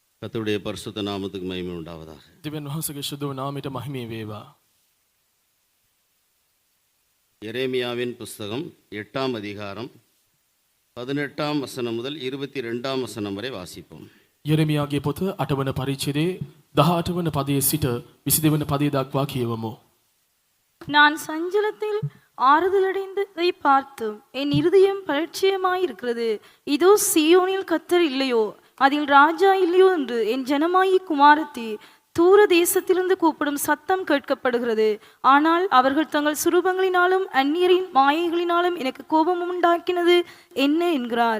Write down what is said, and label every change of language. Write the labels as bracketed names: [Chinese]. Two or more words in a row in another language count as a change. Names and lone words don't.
[Tamil] கர்த்தருடைய பரிசுத்த நாமத்துக்கு மகிமை உண்டாவதாக. [Sinhala] දෙවියන් වහන්සේගේ ශුද්ධ නාමයට මහිමය වේවා. [Tamil] எரேமியாவின் புஸ்தகம் 8ஆம் அதிகாரம் 18ஆம் வசனம் முதல் 22ஆம் வசனம் வரை வாசிப்போம். [Sinhala] යෙරමියාගේ පොත 8 වන පරිච්ඡේදයේ 18 වන පදයේ සිට 22 වන පදයේ දක්වා කියවමු. [Tamil] நான் சஞ்சலத்தில் ஆறுதலடைந்ததை பார்த்தும் என் இருதயம் பரிச்சயமாயிருக்கிறது. இதோ சீயோனில் கர்த்தர் இல்லையோ, அதில் ராஜா இல்லையோ என்று என் ஜனமாயி குமாரத்தி தூர தேசத்திலிருந்து கூப்பிடும் சத்தம் கேட்கப்படுகிறது. ஆனால் அவர்கள் தங்கள் சுரூபங்களினாலும் அந்நியரின் மாயைகளினாலும் எனக்கு கோபம் உண்டாக்கினது என்ன என்கிறார்.